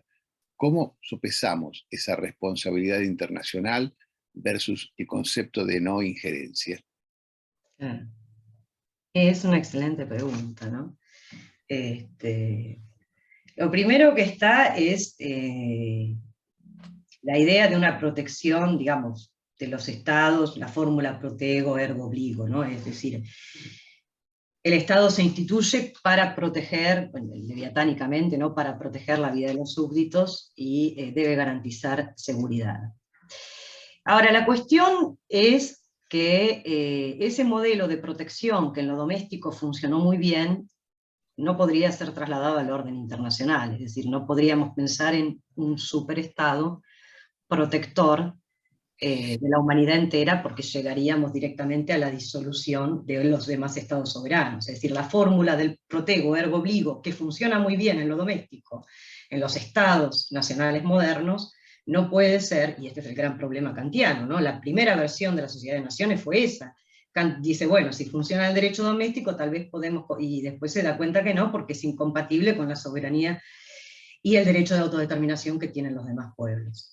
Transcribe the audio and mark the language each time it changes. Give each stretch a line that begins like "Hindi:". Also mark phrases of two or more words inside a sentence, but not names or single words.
Spanish: ¿Cómo sopesamos esa responsabilidad internacional versus el concepto de no injerencia? Es una excelente pregunta, ¿no? Lo primero que está es la idea de una protección, digamos, de los estados, la fórmula
Latin: protego, ergo obligo,
Spanish: ¿no? Es decir, el Estado se instituye para proteger, bueno, leviatánicamente, ¿no? Para proteger la vida de los súbditos y debe garantizar seguridad. Ahora, la cuestión es que ese modelo de protección que en lo doméstico funcionó muy bien, no podría ser trasladado al orden internacional, es decir, no podríamos pensar en un superestado protector de la humanidad entera, porque llegaríamos directamente a la disolución de los demás estados soberanos. Es decir, la fórmula del
Latin: protego, ergo obligo,
Spanish: que funciona muy bien en lo doméstico, en los estados nacionales modernos, no puede ser, y este es el gran problema kantiano, ¿no? La primera versión de la Sociedad de Naciones fue esa. Kant dice, bueno, si funciona el derecho doméstico, tal vez podemos, y después se da cuenta que no, porque es incompatible con la soberanía y el derecho de autodeterminación que tienen los demás pueblos.